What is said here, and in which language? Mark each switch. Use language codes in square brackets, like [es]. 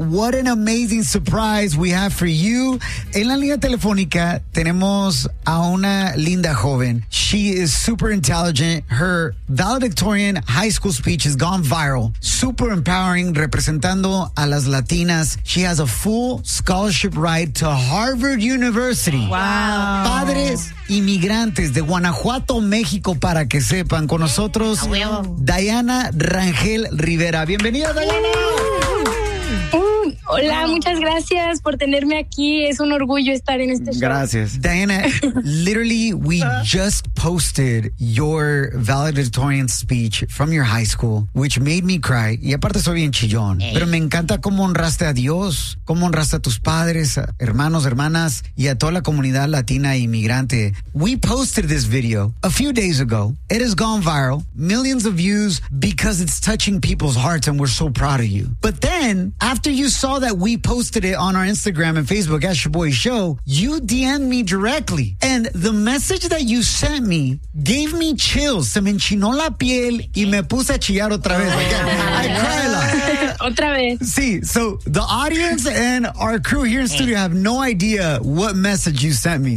[en] What an amazing surprise we have for you. [es] En la línea telefónica tenemos a una linda joven. [en] She is super intelligent. Her valedictorian high school speech has gone viral. Super empowering, [es] representando a las latinas. [en] She has a full scholarship ride to Harvard University. Wow. [es] Padres inmigrantes de Guanajuato, México, para que sepan, con nosotros Diana Rangel Rivera. Bienvenida, Diana. Hola, muchas gracias por tenerme aquí. Es un orgullo estar en este show. Gracias. [en] Diana, literally, we just posted your valedictorian speech from your high school, which made me cry. [es] Y aparte soy bien chillón. Hey. Pero me encanta cómo honraste a Dios, cómo honraste a tus padres, hermanos, hermanas, y a toda la comunidad latina e inmigrante. [en] We posted this video a few days ago. It has gone viral. Millions of views because it's touching people's hearts and we're so proud of you. But then, after you saw that we posted it on our Instagram and Facebook at Shaboy Show, you DM'd me directly. And the message that you sent me gave me chills. [es] Se me enchinó la piel y me puse a chillar otra vez. [en] Like, I cry a lot. [es] Otra vez. [en] Sí, so the audience and our crew here in studio have no idea what message you sent me.